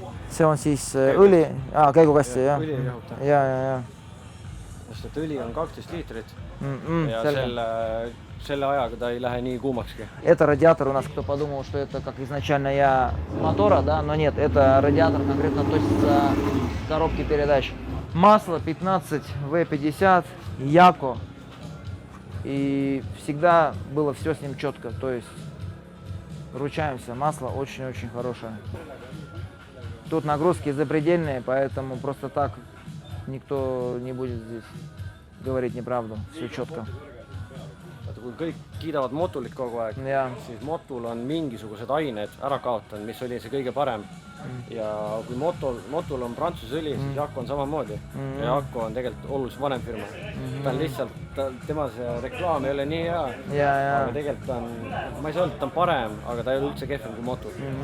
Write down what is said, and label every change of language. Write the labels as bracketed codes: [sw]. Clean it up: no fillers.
[et] See on siis õli, käigukasti, jah? Õli jahutab. Ja. Sest et õli on 12 liitrit ja selle ajaga ta ei lähe nii kuumakski. [ru] Это радиатор у нас, кто подумал, что это как изначально мотора, да, но нет, это радиатор конкретно относится к коробке передач. Масло 15 V50, Яко, и всегда было все с ним четко, то есть ручаемся, масло очень-очень хорошее. Тут нагрузки запредельные, поэтому просто так никто не будет здесь говорить неправду, все четко. [et] Kui kõik kiidavad motulit kogu aeg, siis motul on mingisugused ained ära kaotanud, mis oli see kõige parem. Ja kui motul on Prantsuse õli, siis Jaco on samamoodi. Ja Jaco on tegelikult oluliselt vanem firma. Ta on lihtsalt, tema see reklaam ei ole nii hea, aga tegelikult on, ma ei saa öelda, et ta on parem, aga ta ei ole üldse kehvem kui motul.